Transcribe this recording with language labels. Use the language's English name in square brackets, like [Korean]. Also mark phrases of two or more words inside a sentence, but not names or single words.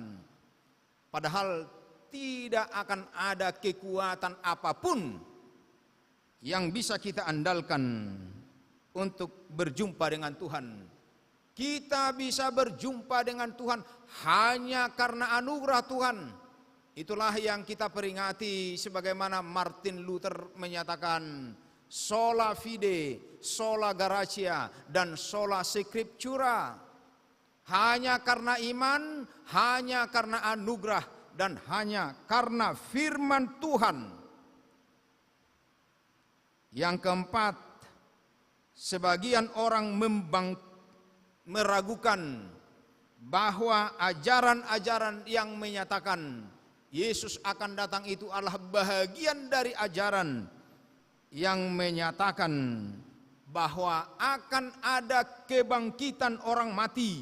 [Indonesian] Padahal tidak akan ada kekuatan apapun yang bisa kita andalkan untuk berjumpa dengan Tuhan. Kita bisa berjumpa dengan Tuhan hanya karena anugerah Tuhan. Itulah yang kita peringati sebagaimana Martin Luther menyatakan, [Latin] sola fide, sola gratia, dan sola scriptura. [Indonesian] Hanya karena iman, hanya karena anugerah, dan hanya karena firman Tuhan. Yang keempat, sebagian orang meragukan bahwa ajaran-ajaran yang menyatakan Yesus akan datang itu adalah bahagian dari ajaran yang menyatakan bahwa akan ada kebangkitan orang mati.